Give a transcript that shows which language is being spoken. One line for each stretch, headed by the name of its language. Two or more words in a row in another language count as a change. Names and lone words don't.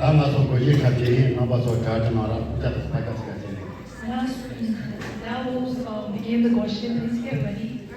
English: so go ye ka je na ba so ga na ra ja ta ka se ga je Now we'll begin the question. Please get ready.